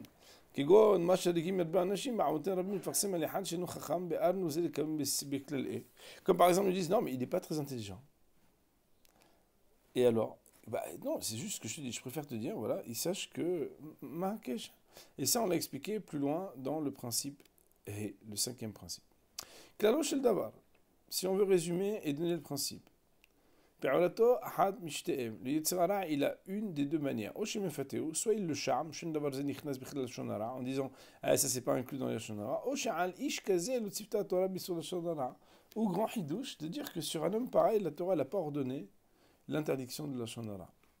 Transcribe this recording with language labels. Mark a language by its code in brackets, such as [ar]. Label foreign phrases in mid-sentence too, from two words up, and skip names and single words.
[fr] Comme par exemple, ils disent non, mais il n'est pas très intelligent. Et alors? Bah non, c'est juste ce que je te dis. Je préfère te dire, voilà, ils sachent que. Et ça, on l'a expliqué plus loin dans le principe, et le 5e principe. [he] כללו של דבר. [fr] Si on veut résumer et donner le principe. Le Yetzirah, il a une des deux manières. Soit il le charme, en disant ah, ça c'est pas inclus dans la Shonara. Ou grand hidouche, de dire que sur un homme pareil, la Torah n'a pas ordonné l'interdiction de la Shonara.